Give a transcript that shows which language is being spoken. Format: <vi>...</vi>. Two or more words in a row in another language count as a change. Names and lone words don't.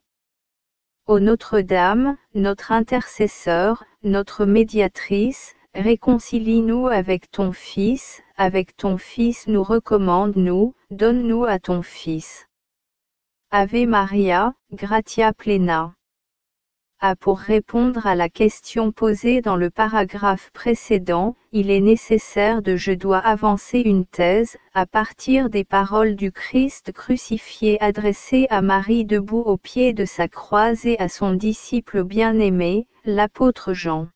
<fr>Ô Notre-Dame, notre intercesseur, notre médiatrice, réconcilie-nous avec ton Fils nous recommande-nous, donne-nous à ton Fils.</fr> <la>Ave Maria, gratia plena.</la> <fr>Pour répondre à la question posée dans le paragraphe précédent, il est nécessaire je dois avancer une thèse, à partir des paroles du Christ crucifié adressées à Marie debout au pied de sa croix et à son disciple bien-aimé, l'apôtre Jean.</fr>